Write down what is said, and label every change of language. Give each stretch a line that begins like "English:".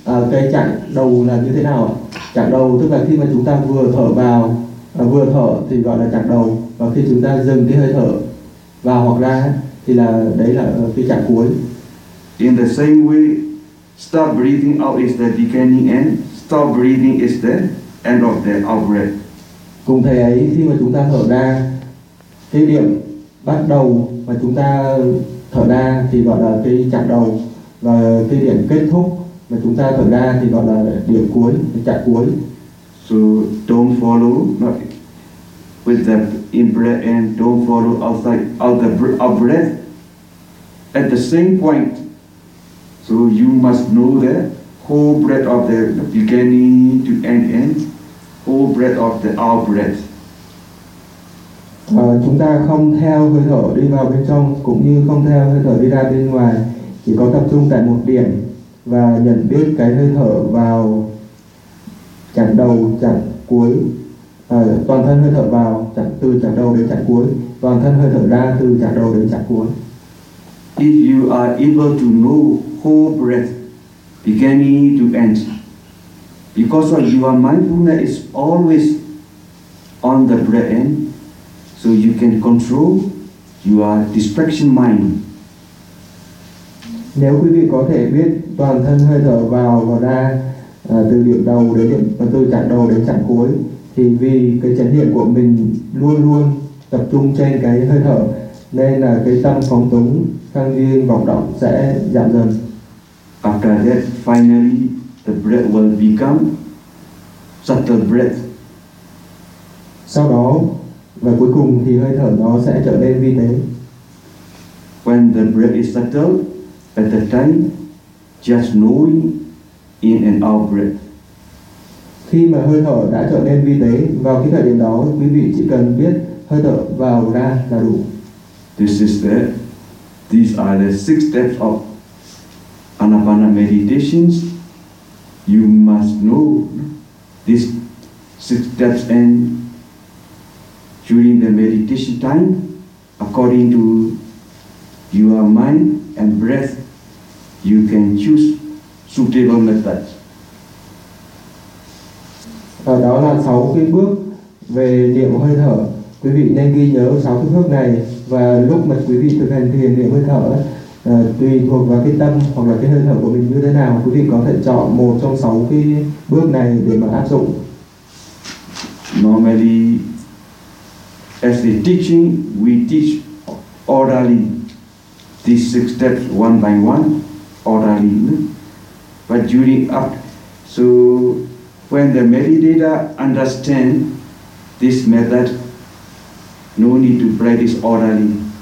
Vietnamese: Cái chặng đầu là như thế nào? Chặng đầu tức là khi mà chúng ta vừa thở vào, vừa thở thì gọi là chặng đầu, và khi chúng ta dừng cái hơi thở vào hoặc ra thì là đấy là cái chặng cuối.
English: In the same way, stop breathing out is the beginning and stop breathing is the end of the out breath.
Vietnamese: Cùng thầy ấy, khi mà chúng ta thở ra, cái điểm bắt đầu mà chúng ta thở ra thì gọi là cái chặng đầu, và cái điểm kết thúc mà chúng ta thở ra thì gọi là điểm cuối, cái chặng cuối.
English: So don't follow not with the in breath and don't follow outside out the out breath at the same point. So you must know the whole breath of the beginning to end and whole breath of the out breath.
Vietnamese: Chúng ta không theo hơi thở đi vào bên trong cũng như không theo hơi thở đi ra bên ngoài, chỉ có tập trung tại một điểm và nhận biết cái hơi thở vào chặng đầu chặng cuối, toàn thân hơi thở vào chặng từ chặng đầu đến chặng cuối, toàn thân hơi thở ra từ chặng đầu đến chặng cuối.
English: If you are able to know whole breath beginning to end, because of your mindfulness is always on the breath end, so you can control your distraction mind.
Vietnamese: Nếu quý vị có thể biết toàn thân hơi thở vào và ra từ điểm đầu đến điểm từ chặng đầu đến chặng cuối, thì vì cái chánh niệm của mình luôn luôn tập trung trên cái hơi thở nên là cái tâm phóng túng căng duyên vọng động sẽ giảm dần.
English: After that, finally, the breath will become subtle breath.
Vietnamese: Sau đó và cuối cùng thì hơi thở nó sẽ trở nên vi tế.
English: When the breath is subtle, at the time, just knowing in and out breath.
Vietnamese: Khi mà hơi thở đã trở nên vi tế, vào cái thời điểm đó, quý vị chỉ cần biết hơi thở vào ra là đủ.
English: This is the. These are the six steps of Anapana meditations. You must know these six steps, and during the meditation time, according to your mind and breath, you can choose suitable methods.
Vietnamese: Đó là sáu cái bước về niệm hơi thở. Quý vị nên ghi nhớ sáu cái bước này, và lúc mà quý vị thực hành thiền niệm hơi thở, tùy thuộc vào cái tâm hoặc là cái hơi thở của mình như thế nào, quý vị có thể chọn một trong sáu cái bước này để mà áp dụng.
English: normally, as the teaching, we teach orally these 6 steps one by one, orally. But during up, so when the meditator understand this method, no need to practice orally.